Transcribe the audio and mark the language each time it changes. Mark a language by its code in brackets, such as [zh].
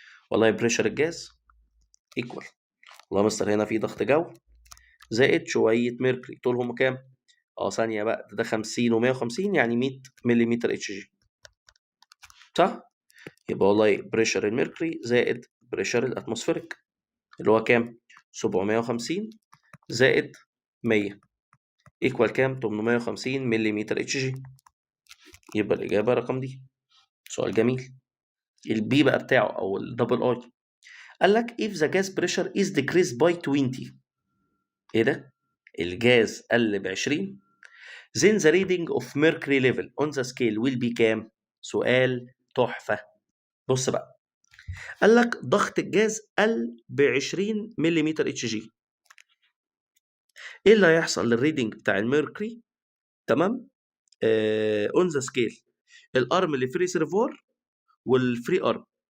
[ar] والله بريشر الجاز ايكوال، والله يا مستر هنا في ضغط جو زائد شويه ميركوري، طولهم كام؟ ثانيه بقى، ده 50 و150 يعني 100 ملم اتش جي، صح؟ يبقى والله بريشر الميركوري زائد بريشر الاتموسفيريك اللي هو كام؟ 750 زائد 100 ايكوال كام؟ 850 ملم اتش جي. يبقى الاجابه رقم دي. سؤال جميل. البي بقى بتاعه او الدبل اي، قال لك [en] if the gas pressure is decreased by 20، [ar] ايه ده؟ الجاز قل ب 20، [en] then the reading of mercury level on the scale will be [ar] كام؟ سؤال تحفه. بص بقى، قال لك ضغط الجاز قل ب 20 ملم اتش جي، ايه اللي هيحصل للريدنج بتاع الميركوري؟ تمام، اون ذا سكيل، الارم اللي في ريسيرفوار والفري ارم.